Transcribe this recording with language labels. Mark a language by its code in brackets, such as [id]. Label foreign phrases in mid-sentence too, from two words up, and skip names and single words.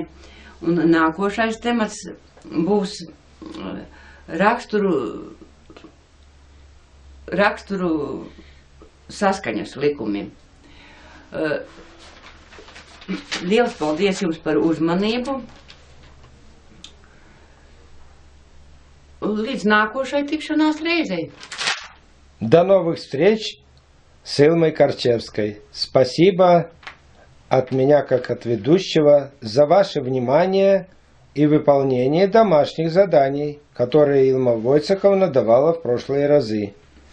[lv] Un nākošais temats būs raksturu saskaņas likumi. Liels paldies jums par uzmanību. Līdz nākošai tikšanās reizei. [ru] До новых встреч с Илмой Корчевской. Спасибо от меня как от ведущего за ваше внимание и выполнение домашних заданий, которые Илма Войцеховна давала в прошлые разы.